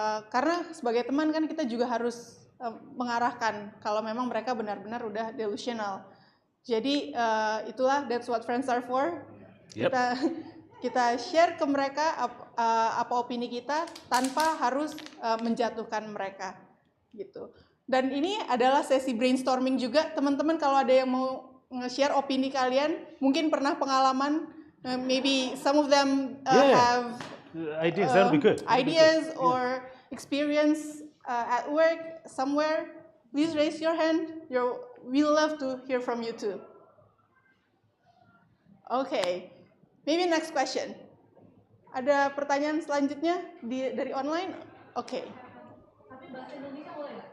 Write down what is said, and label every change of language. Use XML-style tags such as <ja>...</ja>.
<id>Karena sebagai teman kan kita juga harus mengarahkan kalau memang mereka benar-benar udah delusional. Jadi itulah,</id> <en>that's what friends are for. Yep.</en> <id>Kita share ke mereka apa opini kita tanpa harus menjatuhkan mereka gitu. Dan ini adalah sesi brainstorming juga, teman-teman. Kalau ada yang mau nge-share opini kalian, mungkin pernah pengalaman,</id> <en>maybe some of them have ideas. That would be good. Ideas or experience at work somewhere. Please raise your hand. we love to hear from you too. Okay, maybe next question.</en> <id>Ada pertanyaan selanjutnya dari online? Oke. Tapi bahasa Indonesia boleh nggak?</id>